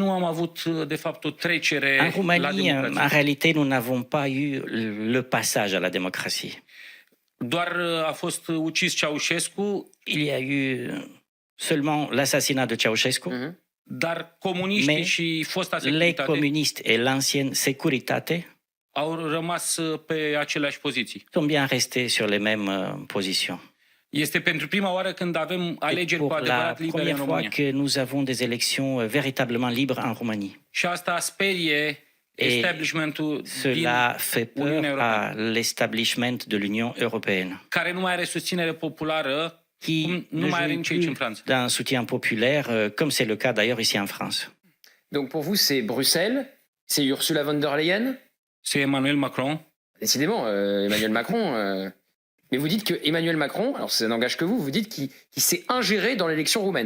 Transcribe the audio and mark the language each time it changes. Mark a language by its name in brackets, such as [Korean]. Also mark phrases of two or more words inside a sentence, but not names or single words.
[French] en réalité, nous n'avons pas eu le passage à la démocratie. Il y a eu seulement l'assassinat de Ceausescu, mais les communistes et l'ancienne Securitate [Romanian] au rămas pe aceleași poziții. [French] Sont bien restés sur les mêmes positions. [Romanian] Este pentru prima oară când avem alegeri cu [French] pour la [Romanian] adevărat libere în [French] première fois [Romanian] România. [French] que nous avons des élections véritablement libres en Roumanie. [Romanian] Și asta sperie establishmentul din [French] Cela fait peur [Romanian] Uniunea Europeană, [French] à l'établissement de l'Union européenne, [Romanian] care nu mai are susținere populară, [French] qui [Romanian] cum nu ne mai are [French] jouit [Romanian] nici aici în [French] plus [Romanian] Franța. [French] d'un soutien populaire, comme c'est le cas d'ailleurs ici en France. Donc pour vous, c'est Bruxelles, c'est Ursula von der Leyen, C'est Emmanuel Macron. décidément, Emmanuel Macron. Mais vous dites que Emmanuel Macron, alors ça n'engage que vous, vous dites qu'il s'est ingéré dans l'élection roumaine.